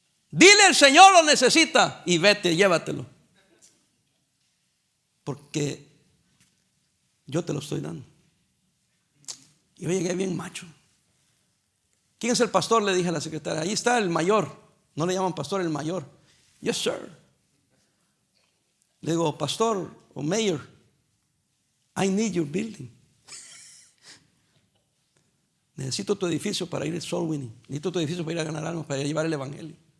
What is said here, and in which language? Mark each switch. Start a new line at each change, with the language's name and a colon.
Spanish: Dile el Señor lo necesita y vete, llévatelo. Porque yo te lo estoy dando. Yo llegué bien macho. ¿Quién es el pastor? Le dije a la secretaria. Ahí está el mayor. No le llaman pastor, el mayor.
English: Yes, sir.
Spanish: Le digo, pastor o mayor,
English: I need your building.
Spanish: Necesito tu edificio para ir al soul winning. Necesito tu edificio para ir a ganar almas, para llevar el evangelio.